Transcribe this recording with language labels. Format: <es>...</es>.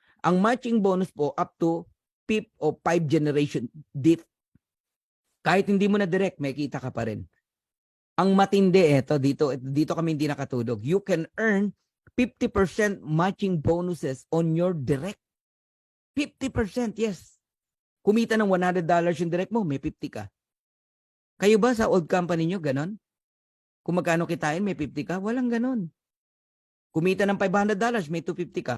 <tl>Ang matching bonus po up to 5th o 5 generation dip. Kahit hindi mo na direct, may kita ka pa rin. Ang matindi dito kami hindi nakatulog.</tl> <en>You can earn 50% matching bonuses on your direct.</en> <tl>50%, yes. Kumita ng $100 yung direct mo, may 50 ka. Kayo ba sa old company nyo, ganon? Kung magkano kitain, may 50 ka. Walang ganon. Kumita ng $500, may 250 ka.</tl>